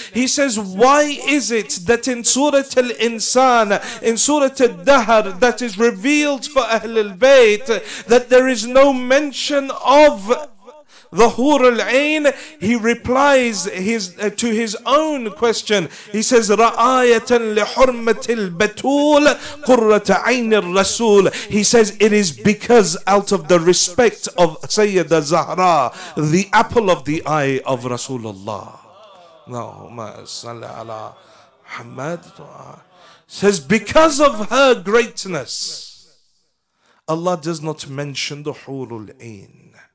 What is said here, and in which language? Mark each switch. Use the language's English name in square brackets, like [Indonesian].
[English] He says, why is it that in Surah Al-Insan, in Surah Al-Dahr, that is revealed for Ahlul Bayt, that there is no mention of the Hur al-Ain? He replies to his own question. He says, [Arabic] رَآيَةً لِحُرْمَةِ الْبَتُولِ قُرَّةَ عَيْنِ الرَّسُولِ. [English] He says it is because out of the respect of Sayyida Zahra, the apple of the eye of Rasulullah. Allahumma salli ala Muhammad. Says because of her greatness, Allah does not mention the Hurul Ain.